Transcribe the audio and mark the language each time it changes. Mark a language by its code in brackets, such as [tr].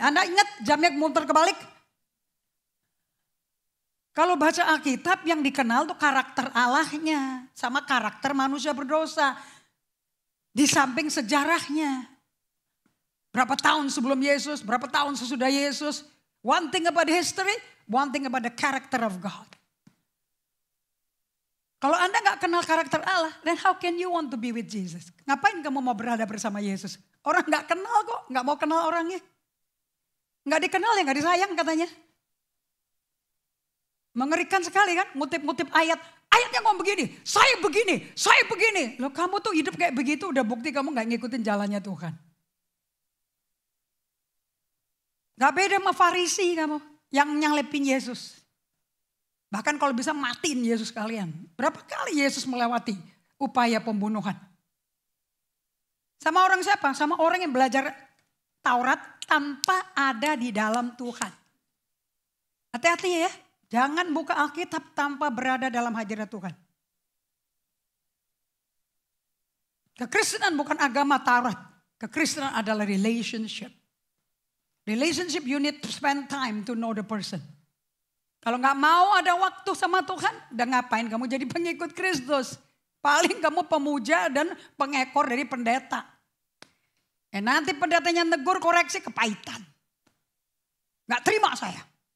[id] Anda ingat jamnya muter kebalik? Kalau baca Alkitab yang dikenal tuh karakter Allahnya. Sama karakter manusia berdosa. Di samping sejarahnya. Berapa tahun sebelum Yesus, berapa tahun sesudah Yesus. [en] One thing about history, one thing about the character of God. [id] Kalau Anda gak kenal karakter Allah, [en] then how can you want to be with Jesus? [id] Ngapain kamu mau berada bersama Yesus? Orang gak kenal kok, gak mau kenal orangnya. Gak dikenal ya gak disayang katanya. Mengerikan sekali kan, ngutip-ngutip ayat. Ayatnya ngomong begini, saya begini, saya begini. Loh kamu tuh hidup kayak begitu udah bukti kamu gak ngikutin jalannya Tuhan. Gak beda sama Farisi kamu yang nyalipin Yesus. Bahkan kalau bisa matiin Yesus kalian. Berapa kali Yesus melewati upaya pembunuhan. Sama orang siapa? Sama orang yang belajar Taurat tanpa ada di dalam Tuhan. Hati-hati ya. Jangan buka Alkitab tanpa berada dalam hadirat Tuhan. Kekristenan bukan agama Taurat. Kekristenan adalah relationship. [en] Relationship you need to spend time to know the person. [id] Kalau gak mau ada waktu sama Tuhan, dan ngapain kamu jadi pengikut Kristus? Paling kamu pemuja dan pengekor dari pendeta. Nanti pendetanya negur koreksi kepahitan. Gak terima saya.